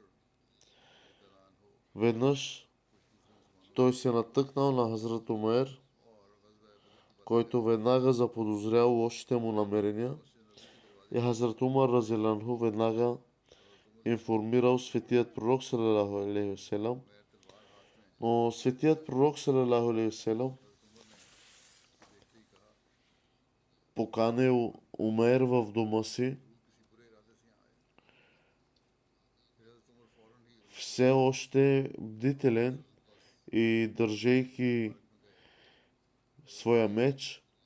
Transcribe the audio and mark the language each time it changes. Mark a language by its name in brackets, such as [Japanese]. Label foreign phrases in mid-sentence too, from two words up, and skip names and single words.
[Bulgarian] Веднъж той се натъкнал на Хазрат Умер, който веднага заподозрял лошите му намерения, и Хазрат Умар разиланху веднага информирал светият пророк [Arabic] صلى الله عليه وسلم. [Bulgarian] Но светият пророк [Arabic] صلى الله عليه وسلم [Bulgarian] поканил Умер в дома си, все още бдителен и държейки своя меч.